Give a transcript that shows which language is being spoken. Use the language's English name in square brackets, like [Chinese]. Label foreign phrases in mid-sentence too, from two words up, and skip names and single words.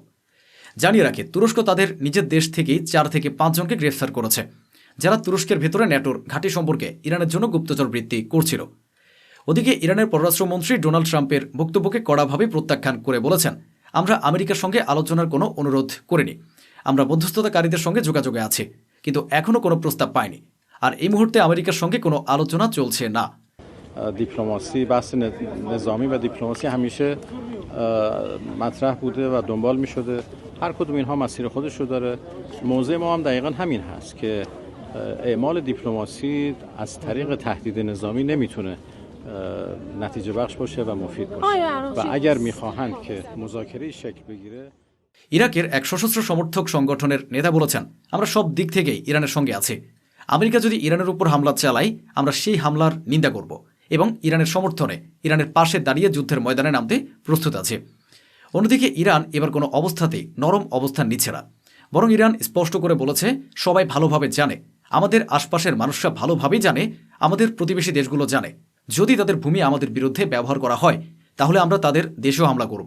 [Bangla] জানিয়ে রাখি, তুরস্ক তাদের নিজের দেশ থেকেই 4 থেকে 5 জনকে গ্রেফতার করেছে, যারা তুরস্কের ভেতরে ন্যাটোর ঘাঁটি সম্পর্কে ইরানের জন্য গুপ্তচর বৃত্তি করছিল। ওদিকে ইরানের পররাষ্ট্রমন্ত্রী ডোনাল্ড ট্রাম্পের বক্তব্যকে কড়াভাবে প্রত্যাখ্যান করে বলেছেন, আমরা আমেরিকার সঙ্গে আলোচনার কোনো অনুরোধ করিনি। আমরা মধ্যস্থতাকারীদের সঙ্গে যোগাযোগে আছি, কিন্তু এখনও কোনো প্রস্তাব পাইনি। আর এই মুহূর্তে আমেরিকার সঙ্গে কোনো আলোচনা চলছে না। [Persian] دیپلماسی بحث نظامی و دیپلماسی همیشه مطرح بوده و دنبال می شده. هر کدوم اینها مسیر خودش رو داره. موضع ما هم دقیقا همین هست که اعمال دیپلماسی از طریق تهدید نظامی نمیتونه نتیجه بخش باشه و مفید باشه و اگر میخواهند که مذاکره شکل بگیره. [Bangla] ইরাকের এক সশস্ত্র সমর্থক সংগঠনের নেতা বলেছেন, আমরা সব দিক থেকেই ইরানের সঙ্গে আছি। আমেরিকা যদি ইরানের উপর হামলা চালায়, আমরা সেই হামলার নিন্দা করব এবং ইরানের সমর্থনে, ইরানের পাশে দাঁড়িয়ে যুদ্ধের ময়দানে নামতে প্রস্তুত আছে। অন্যদিকে ইরান এবার কোনো অবস্থাতেই নরম অবস্থান নিচ্ছে না, বরং ইরান স্পষ্ট করে বলেছে, সবাই ভালোভাবে জানে, আমাদের আশপাশের মানুষরা ভালোভাবেই জানে, আমাদের প্রতিবেশী দেশগুলো জানে, যদি তাদের ভূমি আমাদের বিরুদ্ধে ব্যবহার করা হয়, তাহলে আমরা তাদের দেশেও হামলা করব।